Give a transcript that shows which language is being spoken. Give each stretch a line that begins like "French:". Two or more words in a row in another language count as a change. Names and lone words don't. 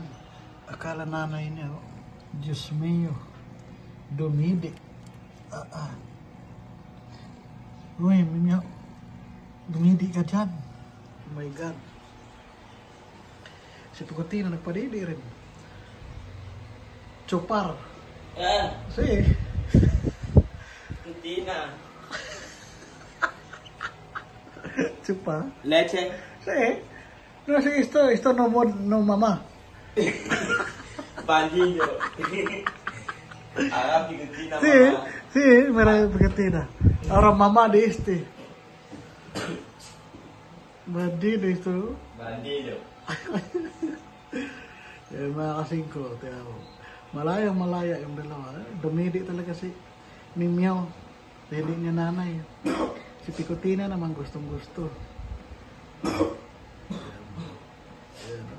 Filipino: Akala nanay niya, oh.
Spanish: Diyos mio,
Filipino: dumidi. Uy, Mimya, dumidi ka dyan.
English: Oh my God.
Filipino: Si Tugutina nagpadidi rin.
Spanish: Chupar. Si. Tugutina. Chupar. Leche. Si. No, si esto no mamá. Bandido. Ahora Tugutina, Sí, mamá. sí, mira Tugutina. Ahora mamá de este. Bandido esto. Bandido.
Filipino: Yan mga kasingko, tiyan mo. Malaya yung dalawa. Dumidi talaga si Mimyaw. Hindi niya nanay. Si Tugutina naman gustong gusto. Ayan, no?